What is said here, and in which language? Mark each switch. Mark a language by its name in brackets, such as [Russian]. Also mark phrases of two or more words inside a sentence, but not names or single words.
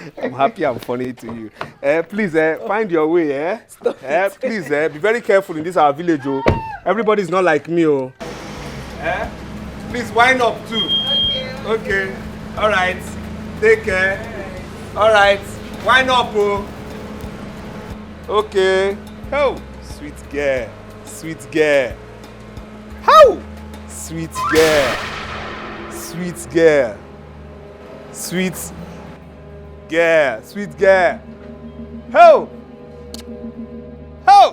[English] I'm happy I'm funny to you. Please, find your way. Stop please, be very careful in this our village. Oh. Everybody's not like me. Oh. Please wind up too. Okay. All right. Take care. All right. Wind up, oh. Okay. Oh, sweet girl. Sweet girl. How? Sweet girl. Sweet girl. Sweet girl. Sweet girl. How? How?